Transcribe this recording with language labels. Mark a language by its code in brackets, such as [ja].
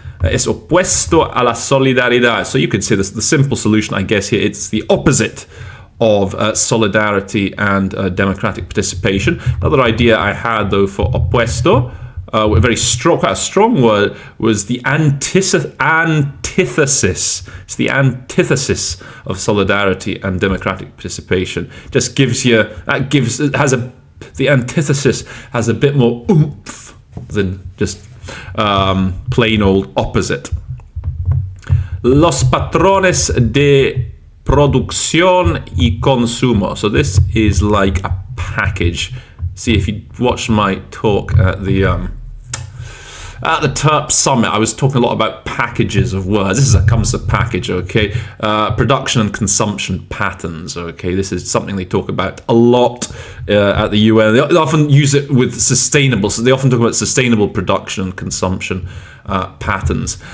[es] Es opuesto a la solidaridad. [en] So you could say this, the simple solution, I guess, here, it's the opposite of solidarity and democratic participation. Another idea I had, though, for opuesto, a very strong, quite a strong word, was the antithesis. It's the antithesis of solidarity and democratic participation. Just gives you the antithesis has a bit more oomph than just plain old opposite. [es] Los patrones de producción y consumo. [en] So this is like a package. See, if you watch my talk at the TERP Summit, I was talking a lot about packages of words. This comes as a package, okay? Production and consumption patterns, okay? This is something they talk about a lot at the UN. They often use it with sustainable, so they often talk about sustainable production and consumption patterns.